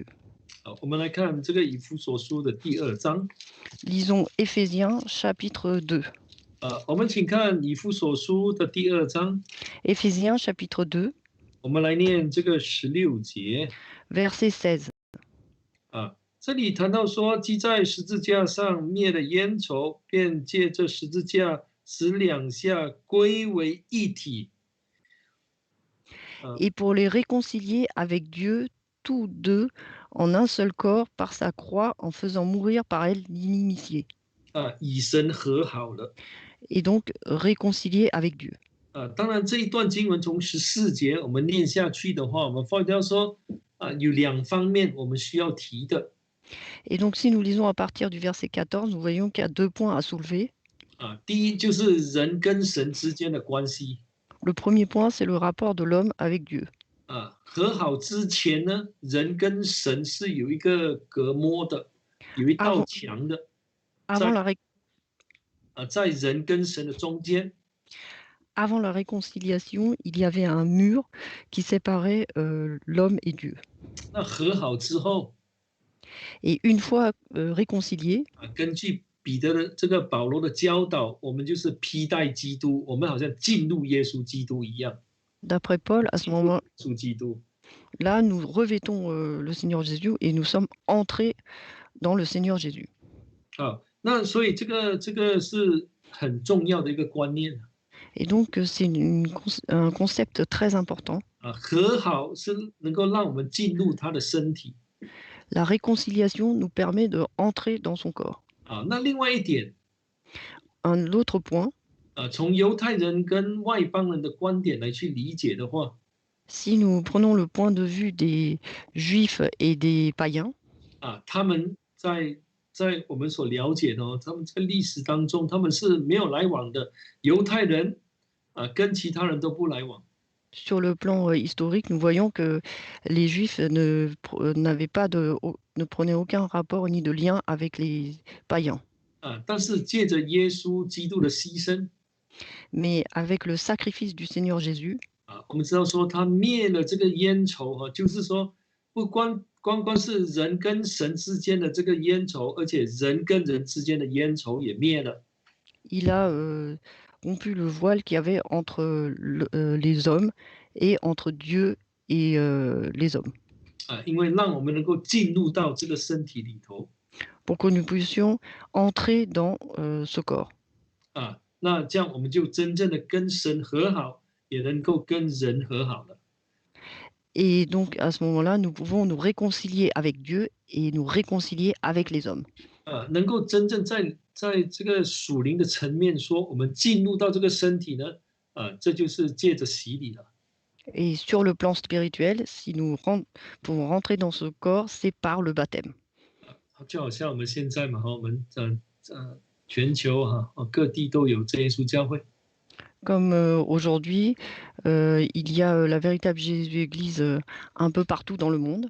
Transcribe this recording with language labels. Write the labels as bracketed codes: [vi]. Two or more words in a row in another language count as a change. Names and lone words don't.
[zh] 我们来看这个以弗所书的第2章。 [fr] Lisons Éphésiens chapitre 2. [zh] 我们请看以弗所书的第2章。 [fr] Éphésiens chapitre 2. [zh] 我们来念这个16节。 [fr] Verset 16. [zh] 这里谈到说，既在十字架上灭了冤仇，便借这十字架使两下归为一体。 [fr] Et pour les réconcilier avec Dieu, tous deux, en un seul corps, par sa croix, en faisant mourir par elle l'inimitié. [zh] 以神和好了。 [fr] Et donc réconcilier avec Dieu. [zh] 当然这一段经文从14节我们念下去的话，我们发现说有2方面我们需要提的。 [fr] Et donc, si nous lisons à partir du verset 14, nous voyons qu'il y a 2 points à soulever. [zh] 第一就是人跟神之间的关系。 [fr] Le premier point, c'est le rapport de l'homme avec Dieu. [zh] 和好之前呢，人跟神是有一个隔膜的，有一道墙的。在人跟神的中间。 [fr] Avant la réconciliation, il y avait un mur qui séparait l'homme et Dieu. [zh] 那和好之后， [fr] Et une fois réconciliés, [zh] 根据彼得的这个保罗的教导，我们就是披戴基督，我们好像进入耶稣基督一样。 [fr] d'après Paul, à ce moment-là, [zh] 属基督。 [fr] là, nous revêtons le Seigneur Jésus et nous sommes entrés dans le Seigneur Jésus. [zh] 那所以这个是很重要的一个观念。 [fr] Et donc, c'est un concept très important. [zh] 和好是能够让我们进入他的身体。 [fr] La réconciliation nous permet d'entrer dans son corps. [zh] 那另外一点， [fr] Un autre point, [zh] 从犹太人跟外邦人的观点来去理解的话， [fr] si nous prenons le point de vue des Juifs et des païens, [zh] 他们在我们所了解的他们在历史当中他们是没有来往的。犹太人跟其他人都不来往。 [fr] Sur le plan historique, nous voyons que les Juifs ne prenaient aucun rapport ni de lien avec les païens. [zh] 但是借着耶稣基督的牺牲 [fr] Mais avec le sacrifice du Seigneur Jésus, [zh] 我们知道说他灭了这个冤仇就是说不光是人跟神之间的这个冤仇，而且人跟人之间的冤仇也灭了。 [fr] il a rompu le voile qu'il y avait entre les hommes et entre Dieu et les hommes, [zh] 因为让我们能够进入到这个身体里头 [fr] pour que nous puissions entrer dans ce corps. [zh] 那这样我们就真正的跟神和好，也能够跟人和好了。 [fr] Et donc, à ce moment-là, nous pouvons nous réconcilier avec Dieu et nous réconcilier avec les hommes. [zh] 能够真正在这个属灵的层面说，我们进入到这个身体呢，这就是借着洗礼了。 [fr] Et sur le plan spirituel, si nous pouvons rentrer dans ce corps, c'est par le baptême. [zh] 就好像我们现在嘛，我们全球各地都有真耶稣教会。 [fr] Comme aujourd'hui, il y a la véritable Jésus-Église un peu partout dans le monde.